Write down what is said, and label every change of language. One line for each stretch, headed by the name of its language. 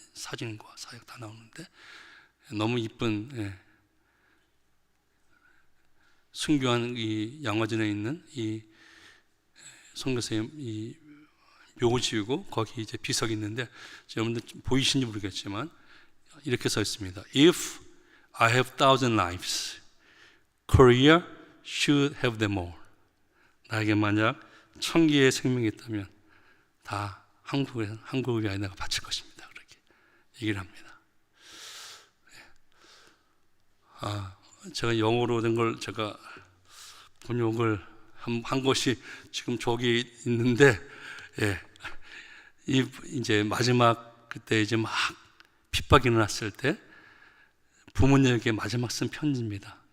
Korean: 사진과 사역 다 나오는데 너무 이쁜 순교한 이 양화진에 있는 이 선교사의 이 묘지이고 거기 이제 비석이 있는데 여러분들 보이시는지 모르겠지만 이렇게 써 있습니다.
English: If I have 1,000 lives, Korea should have them all.
Korean: 나에게 만약 1,000개의 생명이 있다면 다 한국을 위하여 내가 바칠 것입니다. 그렇게 얘기를 합니다. 제가 영어로 된 걸 제가 번역을 한 것이 지금 저기 있는데, 예, 이제 마지막 그때 이제 막 핍박이 일어났을 때 부모님에게 마지막 쓴 편지입니다.